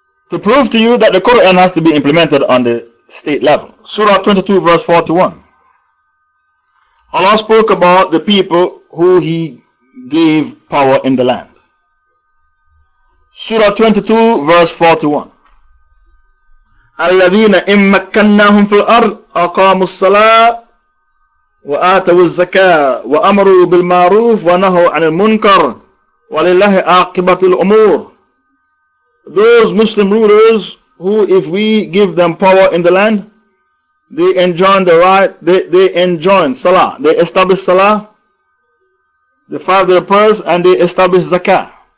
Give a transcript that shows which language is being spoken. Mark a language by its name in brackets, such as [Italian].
[English] To prove to you that the Quran has to be implemented on the state level, Surah 22 verse 41. Allah spoke about the people who He gave power in the land. Surah 22 verse 41. [Arabic] الذين إن مكناهم في الأرض أقاموا الصلاة وآتوا الزكاة وأمروا بالمعروف ونهوا عن المنكر ولله عاقبة الأمور. [English] Those Muslim rulers who, if we give them power in the land, they enjoin the right, they enjoin Salah, they establish Salah, the 5 daily prayers, and they establish Zakah.